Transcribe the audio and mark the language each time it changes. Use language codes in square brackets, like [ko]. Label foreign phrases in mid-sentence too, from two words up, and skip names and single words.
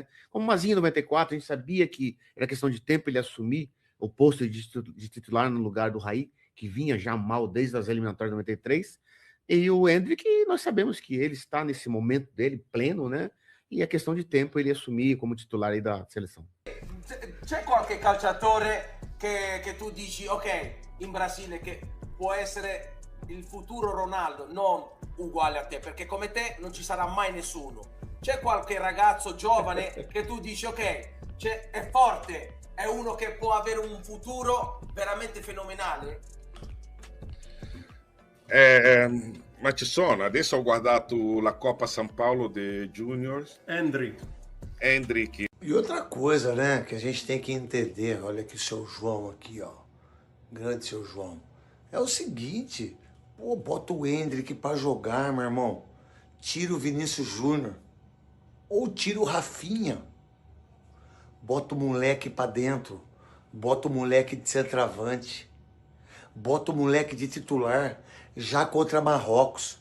[pt] Como o Mazinho em 94, a gente sabia que era questão de tempo ele assumir o posto de titular no lugar do Raí, que vinha já mal desde as eliminatórias de 93. E o Hendrick, nós sabemos que ele está nesse momento dele, pleno, né? E é questão de tempo ele assumir como titular aí da seleção. [it] C'è qualche calciatore che tu dici, ok, in Brasile che può essere il futuro Ronaldo, non uguale a te, perché come te non ci sarà mai nessuno. C'è qualche ragazzo giovane che tu dici, ok, è forte, è uno che può avere un futuro veramente fenomenale? Ma ci sono, adesso ho guardato la Coppa São Paulo de Juniors. Hendrick. [pt] E outra coisa, né, que a gente tem que entender, olha aqui o seu João aqui, ó, grande seu João, é o seguinte, pô, bota o Hendrick pra jogar, meu irmão, tira o Vinícius Júnior, ou tira o Rafinha, bota o moleque pra dentro, bota o moleque de centroavante, bota o moleque de titular, já contra Marrocos.